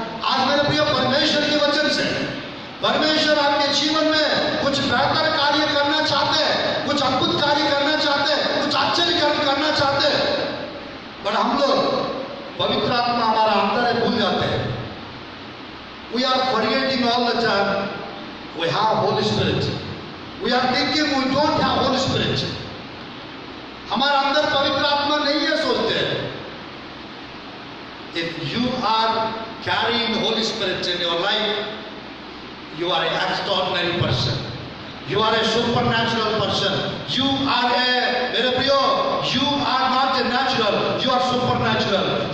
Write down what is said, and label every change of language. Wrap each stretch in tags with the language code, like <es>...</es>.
<hi>आज मेरे प्रिय परमेश्वर के वचन से परमेश्वर आपके जीवन में कुछ बेहतर कार्य करना चाहते हैं, कुछ अद्भुत कार्य करना चाहते हैं, कुछ आश्चर्य करना चाहते हैं, पर हम लोग पवित्र आत्मा हमारा अंदर है भूल जाते हैं।</hi> <en>We are forgetting all the time we have Holy Spirit. We are thinking we don't have Holy Spirit.</en> <hi>हमारा अंदर पवित्र आत्मा नहीं है सोचते हैं।</hi> <en>If you are carrying Holy Spirit in your life, you are an extraordinary person. You are a supernatural person. You are a,</en> <hi>मेरे प्रियो,</hi> <en>you are not a natural, you are supernatural.</en>